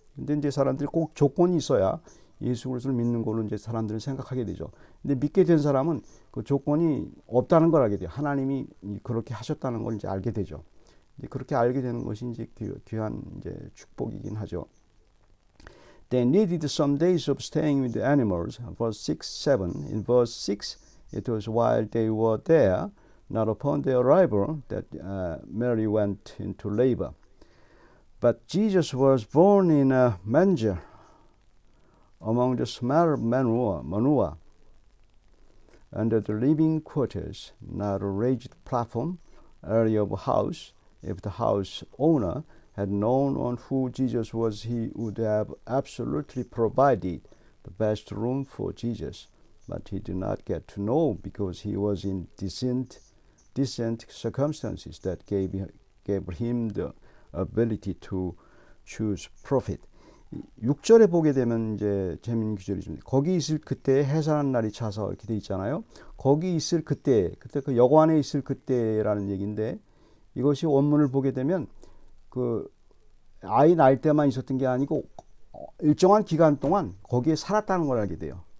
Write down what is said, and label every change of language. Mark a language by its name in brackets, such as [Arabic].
[Korean] 근데 이제 사람들이 꼭 조건이 있어야 예수 그리스도를 믿는 걸로 이제 사람들은 생각하게 되죠. 근데 믿게 된 사람은 그 조건이 없다는 걸 알게 돼요. 하나님이 그렇게 하셨다는 걸 이제 알게 되죠. 이제 그렇게 알게 되는 것이 이제 귀한 이제 축복이긴 하죠. [English] They needed some days of staying with the animals. Verse 6, 7. In verse 6, it was while they were there, not upon their arrival, that Mary went into labor. But Jesus was born in a manger among the small manure, under the living quarters, not a raised platform, area of a house. If the house owner had known on who Jesus was, he would have absolutely provided the best room for Jesus. But he did not get to know because he was in decent circumstances that gave him the ability to choose profit. [Korean] 6절에 보게 되면 이제 재미있는 구절이 좀 거기 있을 그때 해산한 날이 차서 이렇게 돼 있잖아요. 거기 있을 그때 그 여관에 있을 그때라는 얘기인데 이것이 원문을 보게 되면 그 아이 낳을 때만 있었던 게 아니고 일정한 기간 동안 거기에 살았다는 걸 알게 돼요.